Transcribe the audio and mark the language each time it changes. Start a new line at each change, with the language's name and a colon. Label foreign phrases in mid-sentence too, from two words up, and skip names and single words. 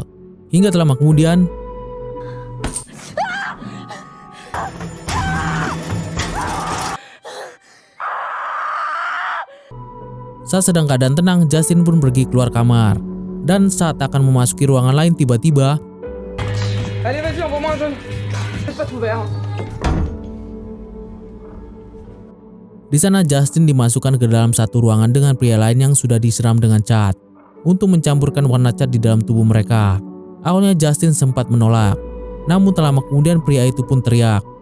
Indonesian: Hingga tak lama kemudian, saat sedang keadaan tenang, Justin pun pergi keluar kamar. Dan saat akan memasuki ruangan lain, tiba-tiba
French: Allez, vas-y, envoie-moi un jaune. C'est pas tout vert.
Indonesian: di sana Justin dimasukkan ke dalam satu ruangan dengan pria lain yang sudah disiram dengan cat untuk mencampurkan warna cat di dalam tubuh mereka. Awalnya Justin sempat menolak, namun tak lama kemudian pria itu pun teriak.